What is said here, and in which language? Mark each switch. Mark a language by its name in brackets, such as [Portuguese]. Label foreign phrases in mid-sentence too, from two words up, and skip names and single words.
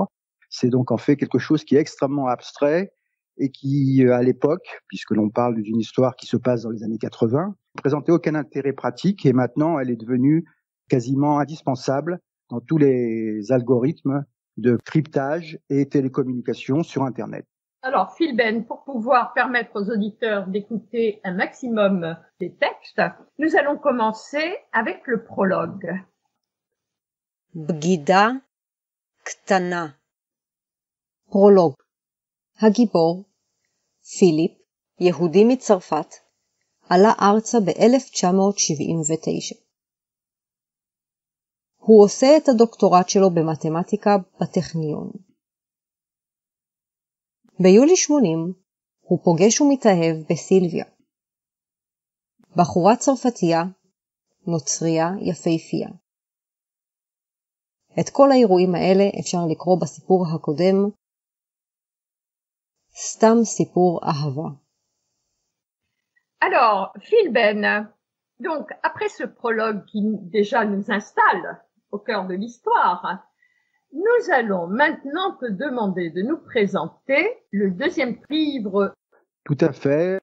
[French] C'est donc en fait quelque chose qui est extrêmement abstrait et qui, à l'époque, puisque l'on parle d'une histoire qui se passe dans les années 80, ne présentait aucun intérêt pratique et maintenant elle est devenue quasiment indispensable dans tous les algorithmes de cryptage et télécommunication sur Internet. Alors, Phil Ben, pour pouvoir permettre aux auditeurs d'écouter un maximum des textes, nous allons commencer avec le prologue. [Hebrew] בגידה קטנה. פרולוג. הגיבור, פיליפ, יהודי מצרפת, עלה ארצה ב-1979. הוא עושה את הדוקטורט שלו במתמטיקה בטכניון. ביולי 80 הוא פוגש ומתאהב בסילביה. בחורה צרפתייה, נוצריה יפהפייה. את כל האירועים האלה אפשר לקרוא בסיפור הקודם, סתם סיפור אהבה. [French] Alors, Phil Ben, donc après ce prologue qui déjà nous installe au cœur de l'histoire, Nous allons maintenant te demander de nous présenter le deuxième livre. Tout à fait.